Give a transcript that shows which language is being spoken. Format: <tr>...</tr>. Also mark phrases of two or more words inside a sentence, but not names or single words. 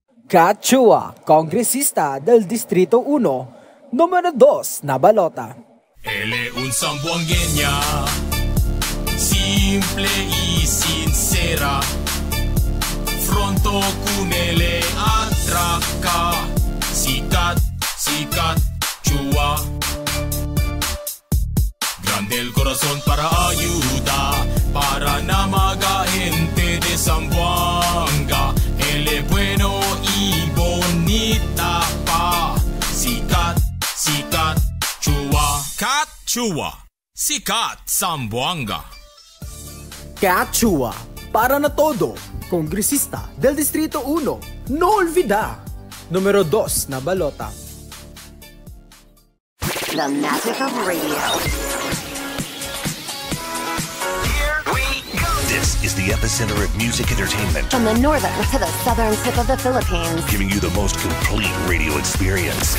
<cbk>Kat Chua, kongresista del Distrito 1, numero 2 na balota. Él es un zamboangueña, simple y sincera. Fronto con él atraca. Sikat, sikat, Chua. Grande el corazón para ayuda, para na mga gente de Zamboanga. Él es bueno y bonita pa. Sikat, sikat, Chua. Kat Chua, sikat Zamboanga. Kat Chua, para na todo, kongresista del Distrito 1, no olvida, numero 2 na balota.</cbk> <en>The magic of radio. This is the epicenter of music entertainment. From the northern to the southern tip of the Philippines. Giving you the most complete radio experience.</en>